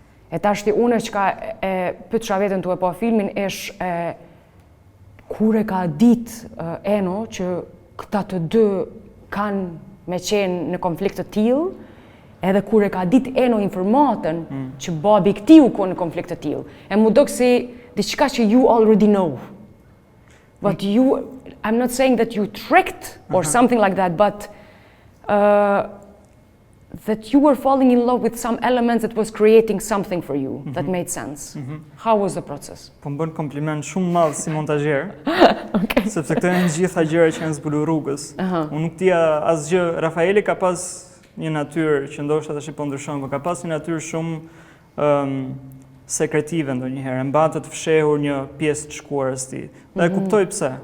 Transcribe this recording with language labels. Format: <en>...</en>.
<sq>E tash ti unë që ka pyetësha veten tu e pa filmin ish kur e ka ditë Eno që këta të dy kanë me qenë në konflikt të tillë, edhe kur e ka ditë Eno informatën që babi i këtij u kon në konflikt të tillë. E mu dok si diçka që</sq> <en>you already know. But I'm not saying that you tricked or something like that, but that you were falling in love with some elements that was creating something for you that made sense. How was the process?</en> <sq>Po më bën kompliment shumë madh si montazher. Sepse këto janë gjitha gjëra që janë zbuluar rrugës. Unë nuk dija asgjë. Rafaeli ka pas një natyrë që ndoshta tash po ndryshon, por ka pas një natyrë shumë sekretive ndonjëherë. Mbante të fshehur një pjesë të shkuarës tij. Dhe e kuptoj pse.</sq>